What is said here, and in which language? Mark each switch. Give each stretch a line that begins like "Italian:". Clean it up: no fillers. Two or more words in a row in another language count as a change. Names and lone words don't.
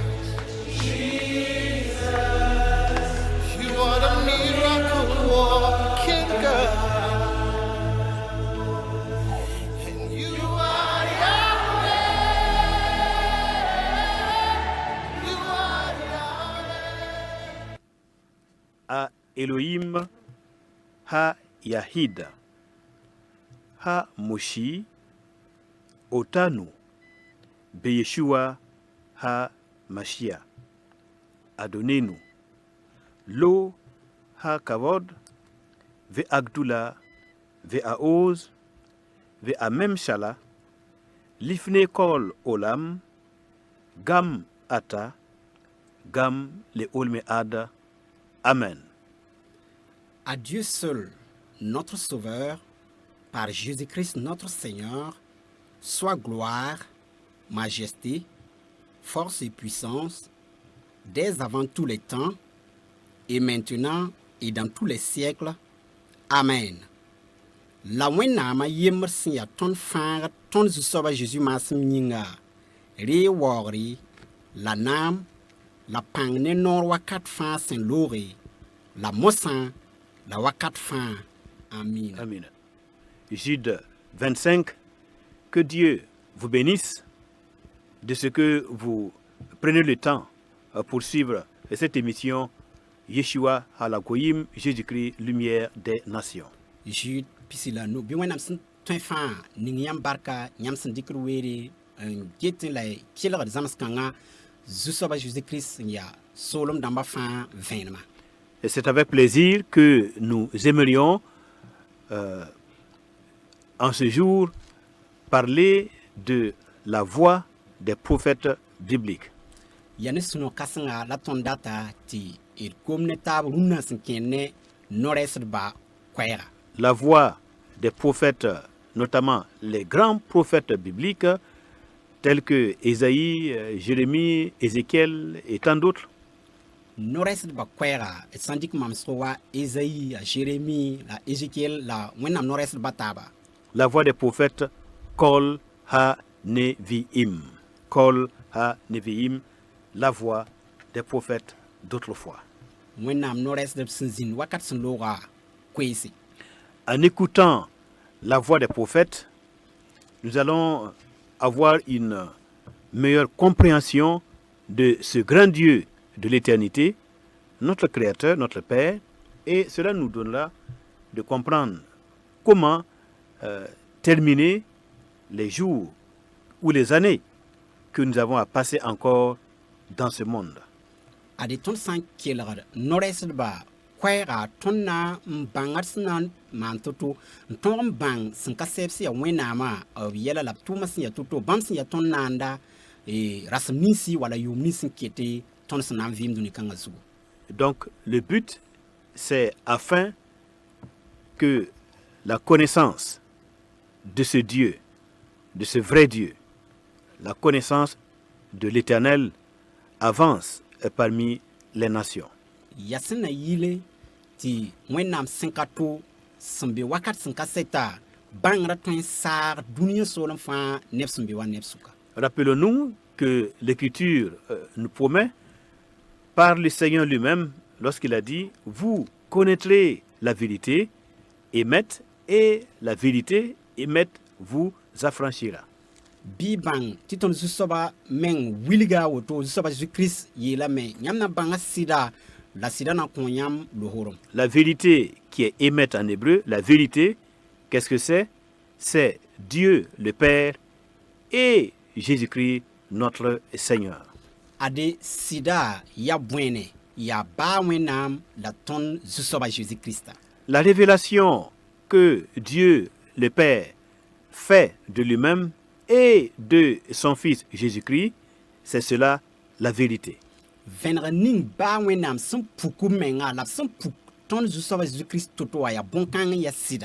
English: You are the miracle working God, and you are Yahweh. You are Yahweh.
Hebrew: האלוהים, היחיד, המושיע, אותנו, בישוע, המשיח, אדוננו, לו, הכבוד, והגדולה, והעוז, והממשלה, לפני כל עולם, גם עתה, גם לעולמי עד, אמן.
French: À Dieu seul, notre Sauveur, par Jésus-Christ notre Seigneur, soit gloire, majesté, force et puissance, dès avant tous les temps, et maintenant et dans tous les siècles. Amen.
Mossi: La wẽnnaamã yembr sẽn yaa tõnd fãagd tõnd Zu-soabã Jésus maasem yĩnga, ree waoogre, la naam, la pãng ne noor wakat fãa sẽn looge, la mosã, la wakat fãa. Amin. Amen.
French: Jude 25, que Dieu vous bénisse de ce que vous prenez le temps pour suivre cette émission
Hebrew: ישוע הלגויים,
French: Jésus-Christ, lumière des nations.
Mossi: Jude pisila no bi wẽnnaam sẽn tõe fãa ning yãmb barka yãmb sẽn dɩkr weere n get la kelgd zãms-kãngã Zu-soabã Jésus-Christ sẽn yaa soolem dãmbã fãa vẽenemã.
French: Et c'est avec plaisir que nous aimerions en ce jour parler de la voix des prophètes bibliques.
Mossi: Ya ne sũ-no-kãsengã la tõnd data tɩ d kom ne taab rũnnã sẽn kẽer ne no-rɛɛsdbã koɛɛga.
French: La voix des prophètes, notamment les grands prophètes bibliques, tels que Ésaïe, Jérémie, Ézéchiel et tant d'autres.
Mossi: No-rɛɛsdbã koɛɛga d sã n dɩk mamsg wa Ezayi, a Jérémi, la Ézéchiel, la wẽnnaam no-rɛɛsdbã taaba.
French: La voix des prophètes
Hebrew: קול הנביאים. קול הנביאים,
French: la voix des prophètes d'autrefois.
Mossi: Wẽnnaam no-rɛɛsdb sẽn zĩnd wakat sẽn loogã koeese.
French: En écoutant la voix des prophètes, nous allons avoir une meilleure compréhension de ce grand Dieu de l'éternité, notre Créateur, notre Père, et cela nous donnera de comprendre comment terminer les jours ou les années que nous avons à passer encore dans ce monde.
Mossi: Ade tõnd sã n kelgd no-rɛɛsdbã koɛɛga tõnd na n bãngd sẽn na n maan to-to n tõog n bãng sẽn ka sɛb sẽn yaa wẽnnaamã b yɛla la b tʋʋmã sẽn yaa to-to bãmb sẽn yaa tõnd naanda rasem ninsi wala yʋʋm nins sẽn kete tõnd sẽn na n vɩɩm dũni-kãngã zugu.
French: Donc le but, c'est afin que la connaissance de ce Dieu, de ce vrai Dieu, la connaissance de l'Éternel avance parmi les nations.
Mossi: Ya sẽn na yɩle tɩ wẽnnaam sẽn ka to sẽn be wakat sẽn ka sɛta bãngrã tõe n saag dũniyã soolem fãa neb sẽn be wa neb sʋka.
French: Rappelons-nous que l'Écriture nous promet par le Seigneur lui-même lorsqu'il a dit « Vous connaîtrez la vérité, émette, et la vérité, émette, vous affranchira. »
Mossi: Bɩ bãng tɩ tõnd Zu-soabã meng wilga woto Zu-soabã Jésus-Christ yeelame yãmb na bãnga sɩda la sɩda na n kõ yãmb losorem.
French: La vérité qui est émette en hébreu, la vérité, qu'est-ce que c'est? C'est Dieu le Père et Jésus-Christ notre Seigneur.
Mossi: Ade sɩda ya bõene ya baa wẽnnaam la tõnd Zu-soabã Jésus-Christa.
French: La révélation que Dieu le Père fait de lui-même et de son Fils Jésus-Christ, c'est cela la vérité.
Mossi: vẽneg ning baa wẽnnaam sẽn puku menga la b sẽn puk tõnd Zu-soabã Jésus-Christ to-to wã yaa bõn-kãng n yaa sɩda.